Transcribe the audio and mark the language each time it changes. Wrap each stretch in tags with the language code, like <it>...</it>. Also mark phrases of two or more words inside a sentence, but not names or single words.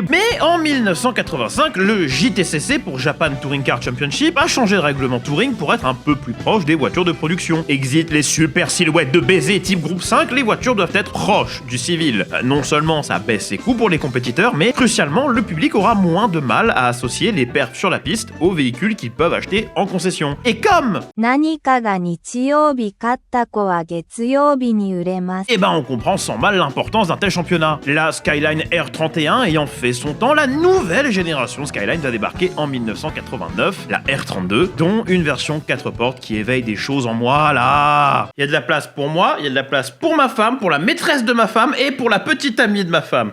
<fr>Mais en 1985, le JTCC, pour Japan Touring Car Championship, a changé de règlement touring pour être un peu plus proche des voitures de production. Exit les super silhouettes de baiser type groupe 5, les voitures doivent être proches du civil. Non seulement ça baisse ses coûts pour les compétiteurs, mais crucialement, le public aura moins de mal à associer les perfs sur la piste aux véhicules qu'ils peuvent acheter en concession. Et comme</fr> <ja>何かが日曜日勝った子は月曜日に売れます。</ja> <fr>eh ben on comprend sans mal l'importance d'un tel championnat. La Skyline R31 ayant fait son temps, la nouvelle génération Skyline va débarquer en 1989, la R32, dont une version 4 portes qui éveille des choses en moi là. Il y a de la place pour moi, il y a de la place pour ma femme, pour la maîtresse de ma femme et pour la petite amie de ma femme.</fr>